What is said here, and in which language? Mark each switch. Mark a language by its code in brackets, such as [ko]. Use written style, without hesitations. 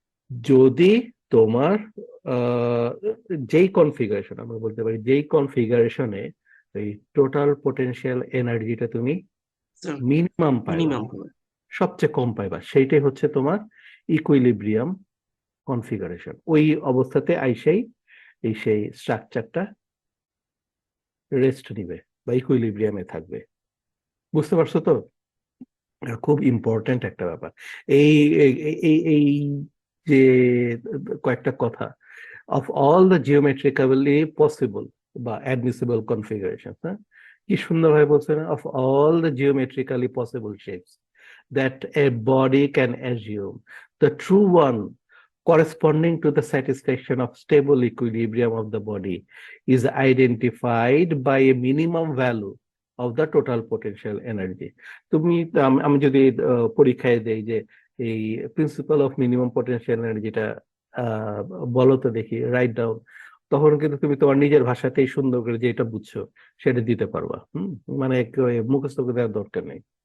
[bn] যদি তোমার আহ, যেই কনফিগারেশন, আমরা বলতে পারি যেই কনফিগারেশনে এই টোটাল পোটেনশিয়াল এনার্জিটা তুমি মিনিমাম পাইবা, মিনিমাম সবচেয়ে কম পাইবা, সেইটাই হচ্ছে তোমার ইকুইলিব্রিয়াম কনফিগারেশন। ওই অবস্থাতে আইসেই সেই স্ট্রাকচারটা রেস্ট নিবে বা ইকুইলিব্রিয়ামে থাকবে। বুঝতে পারছো তো? খুব ইম্পর্টেন্ট একটা ব্যাপার। এই এই এই এই যে কয়েকটা কথা, [en] of all the geometrically possible বা admissible configuration, [bn] হ্যাঁ, কি সুন্দরভাবে বলছে না, [en] Of all the geometrically possible shapes that a body can assume, the true one corresponding to the satisfaction of stable equilibrium of the body is identified by a minimum value of the total potential energy. [bn] তুমি আমি যদি পরীক্ষায় দেই যে এই principal of minimum potential এনার্জিটা বলো তো দেখি, [en] write down, [bn] তখন কিন্তু তুমি তোমার নিজের ভাষাতেই সুন্দর করে যেটা বুঝছো সেটা দিতে পারবা। মানে মুখস্থ করে দেওয়ার দরকার নেই।